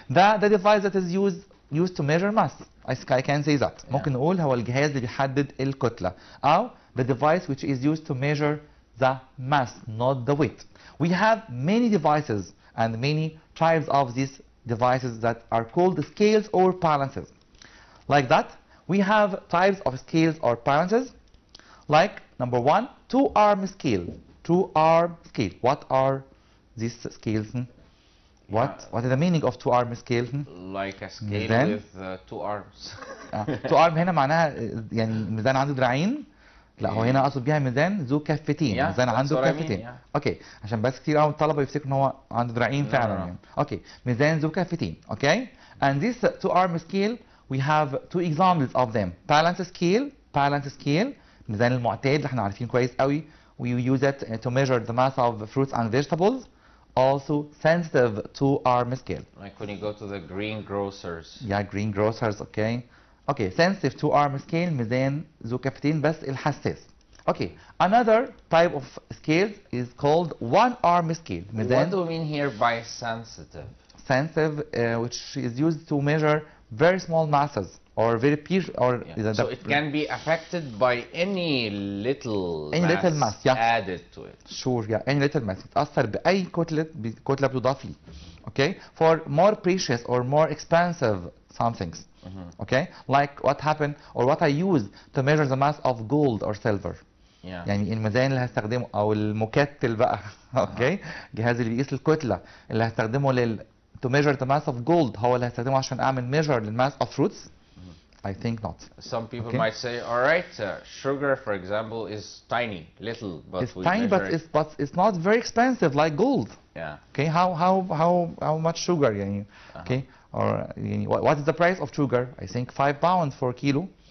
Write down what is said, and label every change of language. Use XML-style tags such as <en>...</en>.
<en>The device that is used to measure mass. I can say that.</en> <ar>ممكن نقول هو الجهاز اللي بيحدد الكتلة. أو</ar> <en>the device which is used to measure the mass, not the weight. We have many devices and many types of these devices that are called scales or balances. Like that, we have types of scales or balances. Like number one, two-arm scale. Two-arm scale. What are these scales? What is the meaning of two-arm scale? Like a scale with two arms.</en> <ar>two-arm هنا معناها يعني ميزان عنده دراعين. لا هو هنا اقصد بيها ميزان ذو كفتين، ميزان عنده كفتين. اوكي، عشان بس كتير قوي الطلبه يفتكروا ان هو عنده دراعين فعلا يعني. اوكي، ميزان ذو كفتين.</ar> <en>Okay, and this two-arm scale we have two examples of them.</en> <ar>balance scale ميزان المعتاد اللي احنا عارفين كويس قوي.</ar> <en>we use it to measure the mass of fruits and vegetables. Also sensitive two-arm scale. Like when you go to the greengrocers. Yeah, greengrocers.</en> <ar>Okay, sensitive two-arm scale ميزان ذو كفتين بس الحساس.</ar> <en>Okay, another type of scales is called one-arm scale. What do you mean here by sensitive? Sensitive, which is used to measure very small masses or very so it can be affected by any little mass added to it. Sure, yeah, any little mass.</en> <ar>يتأثر بأي كتلة بتضاف لي.</ar> <en>Okay, for more precious or more expensive some things. Okay, like what happened or what I use to measure the mass of gold or silver.</en> <ar>يعني الميزان اللي هستخدمه او المكتل بقى. Okay, الجهاز اللي بيقيس الكتلة اللي هستخدمه</ar> <en>to measure the mass of gold</en> <ar>هو اللي هستخدمه عشان اعمل measure للmass of fruits.</ar> <en>I think not. Some people might say, all right, sugar, for example, is tiny, little, but it's tiny, but it's not very expensive like gold. Yeah. Okay, how much sugar? Okay, or what is the price of sugar? I think £5 for a kilo.</en>